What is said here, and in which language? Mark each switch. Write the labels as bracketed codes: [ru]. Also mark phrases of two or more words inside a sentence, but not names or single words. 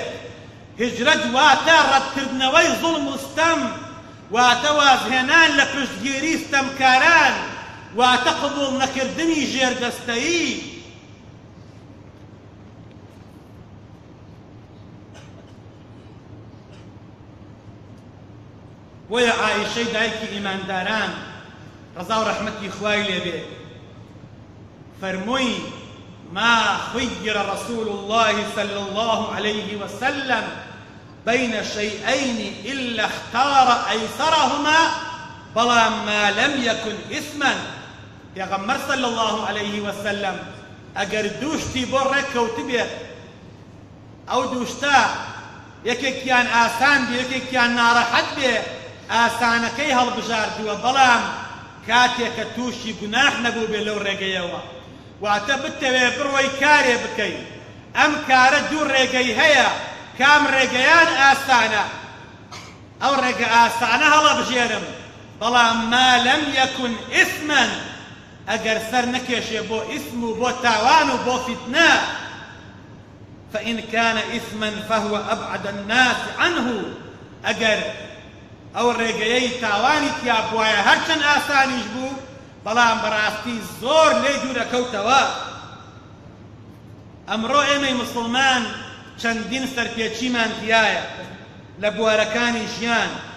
[ckb] هجرەت واتە ڕەتکردنەوەی زوڵم و ستەم، واتە وازهێنان لە پشتگیری ستەمکاران، واتە قبوڵ نەکردنی ژێردەستەیی. بۆیە عائیشەی دایکی ئیمانداران ڕەزا و ڕەحمەتی خوای لێبێ فەرمووی: [ar] ما خير رسول الله صلى الله عليه وسلم بين شيئين إلا اختار أيسرهما بەڵام ما لم يكن إثما. [ckb] پێغەمبەر [ar] صلى الله عليه وسلم [ckb] ئەگەر دووشتی بۆ ڕێککەوت بێت، ئەو دووشتە یەکێکیان ئاسان بێ یەکێکیان ناڕەحەت بێ، ئاسانەکەی هەڵبژاردووە، بەڵام کاتێکە تووشی گوناح نەبوو بێ لەو ڕێگەیەوە، واتە بتەوێ بڕۆی کارێ بکەی. ئەم کارە دوو ڕێگەی هەیە، کام ڕێگەیان ئاسانە، ئەو ڕێگە ئاسانە هەڵەبژێرم، بەڵام [ar] ما لەم یەکن ئیسمەن، [ckb] ئەگەر سەر نەکێشێ بۆ ئیسم و بۆ تاوان و بۆ فیتنە، [ar] فإن كان إثما فهو أبعد الناس عنه. [ckb] ئەگەر ئەو ڕێگەیەی تاوانی تیا بوایە هەرچەند ئاسانیش بوو، بەڵام بەڕاستی زۆر لێ دوورەکەوتەوە. ئەمڕۆ ئێمەی مسلمان چەندین سەرپێچیمان تایە لە بوارەکانی ژیان.